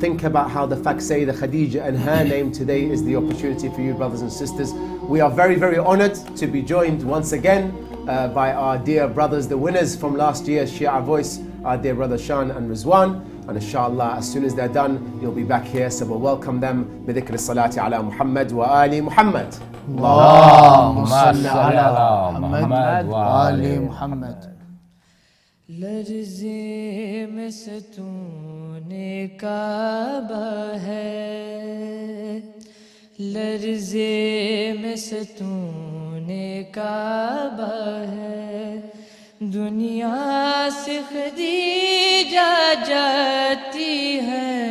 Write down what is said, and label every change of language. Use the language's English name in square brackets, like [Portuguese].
[English] Think about how the fact Sayyidah Khadija and her name today is the opportunity for you, brothers and sisters. We are very, very honored to be joined once again by our dear brothers, the winners from last year's Shia Voice, our dear brother Shan and Rizwan. And inshallah, as soon as they're done, you'll be back here. So we'll welcome them. [Arabic] بذكر الصلاة على محمد وآل محمد. اللهم صل على محمد وآل محمد. [Hindi] लर्ज़े में सतूने काबा है, लर्ज़े में सतूने काबा है, दुनिया से खदीजा जाती है,